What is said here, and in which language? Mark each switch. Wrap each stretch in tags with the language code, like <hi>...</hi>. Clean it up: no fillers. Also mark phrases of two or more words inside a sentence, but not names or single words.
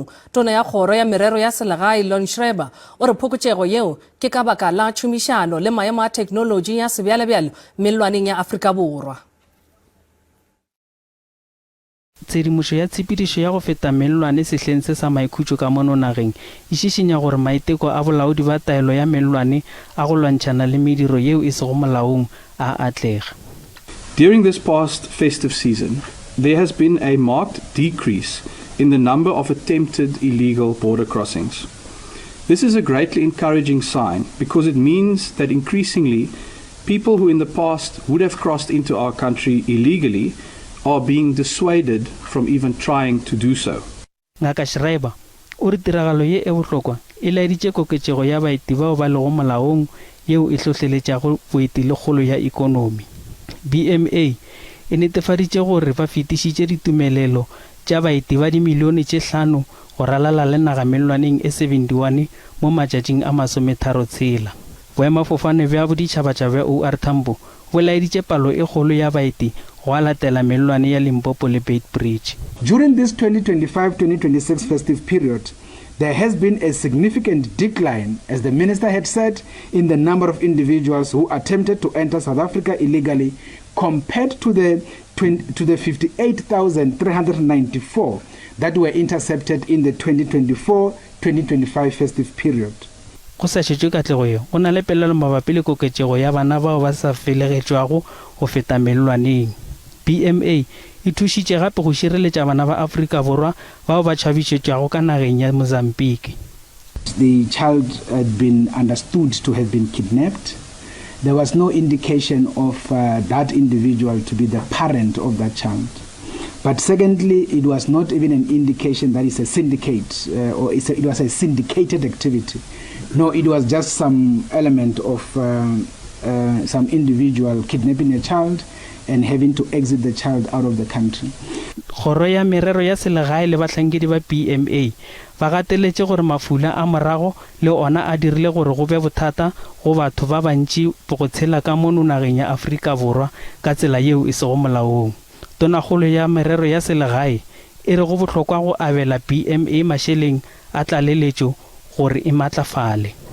<nso>Tona ya kgoro ya merero ya selegae Lon Schreiber o re phokotšego yeo ke ka baka la tšhomišano le maemo a teknologi ya sebjalebjale mellwaneng ya Afrika Borwa. Tshedimošo ya tshepedišo ya go feta mellwane sehleng se sa maikhutšo ka mono nageng e šišinya gore maiteko a bolaodi ba taelo ya mellwane a go lwantšhana le mediro yeo e sego molaong a atlega.</nso> <en>During this past festive season, there has been a marked decrease in the number of attempted illegal border crossings. This is a greatly encouraging sign because it means that increasingly people who in the past would have crossed into our country illegally are being dissuaded from even trying to do so.</en> <nso>Ngaka Schreiber o re tiragalo ye e bohlokwa e laeditše koketšego ya baeti bao ba lego molaong yeo e hlohleletšago boeti le kgolo ya ikonomi. BMA e netefaditše gore ba fetišitše ditumelelo tša baeti ba dimilione tše 5 go ralala le naga mellwaneng e 71 mo matšatšing a 36. Boemafofane bja boditšhabatšha bja OR Tambo bo laeditše palo e kgolo ya baeti go a latela mellwane ya Limpopo le Beitbridge.</nso> <en>During this 2025-2026 festive period, there has been a significant decline, as the minister had said, in the number of individuals who attempted to enter South Africa illegally compared to the 58,394 that were intercepted in the 2024-2025 festive period.</en> <nso>Go sa šetšwe katlego yo go na le pelelo mabapi le koketšego ya bana bao ba sa felegetšwago go feta mellwaneng. BMA e thušitše gape go šireletša bana ba Afrika Borwa bao ba tšhabišetšwago ka nageng ya Mozambique.</nso> <en>The child had been understood to have been kidnapped, there was no indication of that individual to be the parent of that child. But secondly, it was not even an indication that it's a syndicate or it was a syndicated activity. No, it was just some element of some individual kidnapping a child and having to exit the child out of the country.</en> <nso>Kgoro ya merero ya selegae le batlhankedi ba PMA ba gateletse gore mafula a morago le ona a dirile gore go be bothata go batho ba bantši go tshela ka mo nageng ya Afrika Borwa ka tsela yeo e sego molaong. Tonakgolo ya merero ya selegae e re go botlhokwa go abela PMA mašeleng a tlaleletšo gore e matlafale.</nso>